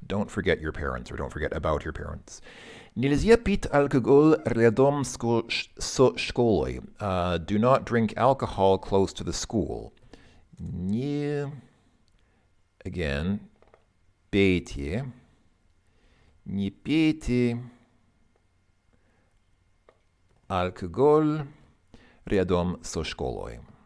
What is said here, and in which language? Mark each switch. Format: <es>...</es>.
<en>Don't forget your parents, or don't forget about your parents.</en> <ru>Нельзя пить алкоголь рядом со школой.</ru> <en>Do not drink alcohol close to the school.</en> <ru>Не, again, пейте. Не пейте алкоголь рядом со школой.</ru>